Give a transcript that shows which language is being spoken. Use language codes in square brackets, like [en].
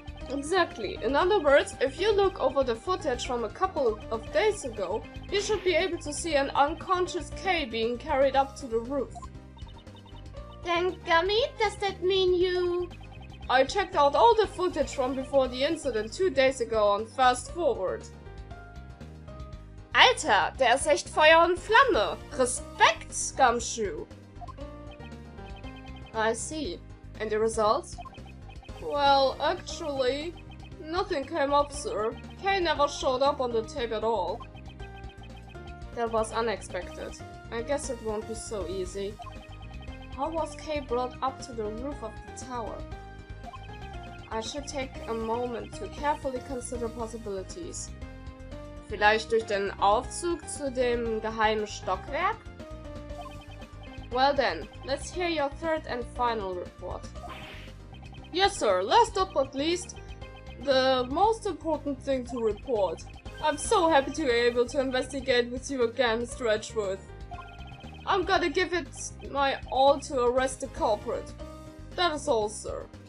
[en] Exactly. In other words, if you look over the footage from a couple of days ago, you should be able to see an unconscious Kay being carried up to the roof. Then, Gummy, does that mean you... I checked out all the footage from before the incident 2 days ago on Fast Forward. [de] Alter, der ist echt Feuer und Flamme. Respekt, Scumshoe. [en] I see. And the results? Well, actually, nothing came up, sir. Kay never showed up on the tape at all. That was unexpected. I guess it won't be so easy. How was Kay brought up to the roof of the tower? I should take a moment to carefully consider possibilities. [de] Vielleicht durch den Aufzug zu dem geheimen Stockwerk? [en] Well then, let's hear your third and final report. Yes, sir. Last but not least, the most important thing to report. I'm so happy to be able to investigate with you again, Mr. Edgeworth. I'm gonna give it my all to arrest the culprit. That is all, sir.